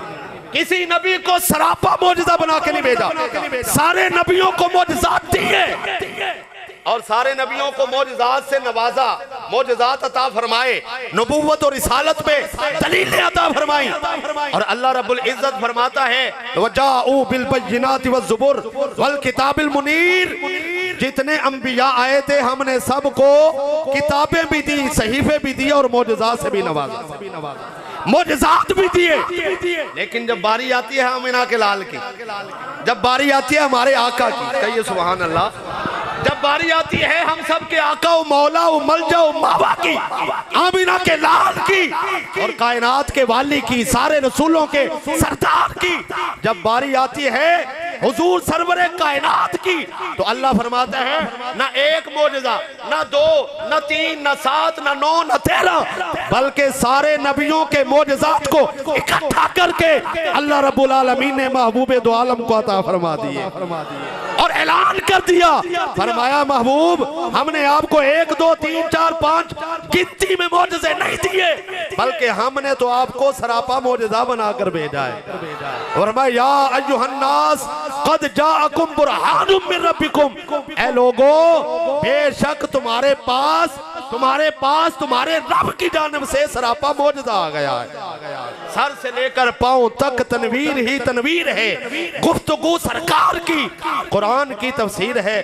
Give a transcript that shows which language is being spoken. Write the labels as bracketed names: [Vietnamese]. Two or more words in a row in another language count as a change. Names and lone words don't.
[Hindi] किसी नबी को सरापा मोजज़ा बना के नहीं भेजा। सारे नबियों को मोजज़ात दिए और सारे नबियों को मोजज़ात से नवाजा, मोजज़ात अता फरमाए, नबूवत और रिसालत पे दलीलें अता फरमाई। और अल्लाह [Arabic] رب العزة [Hindi] फरमाता है [Arabic] وجاؤوا بالبينات والزبر والكتاب المنير. [Hindi] जितने अंबिया आए थे हमने सबको किताबें भी दी, सहीफे भी दिए और मोजज़ात से भी नवाजा, मोजज़ात भी दिए। लेकिन जब बारी आती है आमिना के लाल की, जब बारी आती है हमारे आका की, कहिए [Arabic] سبحان الله. [Hindi] जब बारी आती है हम सब के आका व मौला व मलजा व मावा की, आमिना के लाल की और कायनात के वाली की, सारे रसूलों के सरदार की जब बारी आती है हुजूर सरवरे कायनात की, तो अल्लाह फरमाता है ना एक मोजज़ा, ना दो, ना तीन, ना सात, ना नौ, ना 13, बल्कि सारे नबियों के मोजज़ात को इकट्ठा करके अल्लाह [Arabic] رب العالمين [Hindi] ने महबूब दो आलम को अता फरमा दिए और ऐलान कर दिया। फरमाया महबूब हमने आपको 1 2 3 4 5 गिनती में मोजज़े नहीं दिए, बल्कि हमने तो आपको सरापा मोजज़ा बनाकर भेजा है। [Arabic] फरमाया يا أيها الناس قد جاءكم برهان من ربكم, [Hindi] ऐ लोगो बेशक तुम्हारे पास तुम्हारे रब की जानिब से सरापा मोजज़ा आ गया है। सर से लेकर पांव तक तनवीर ही तनवीर है, गुफ्तगू सरकार की, कुरान की तफसीर है।